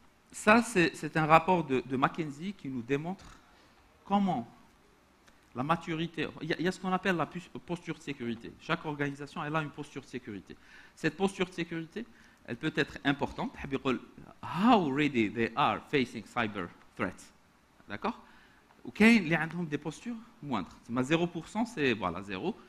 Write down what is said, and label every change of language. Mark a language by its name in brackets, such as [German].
[French] Ça, c'est un rapport de McKinsey qui nous démontre comment la maturité... Il y a ce qu'on appelle la posture de sécurité. Chaque organisation, elle a une posture de sécurité. Cette posture de sécurité, elle peut être importante. [English] How ready they are facing cyber threats. [French] D'accord? Ok, il y a des postures moindres. 0%, c'est voilà, 0.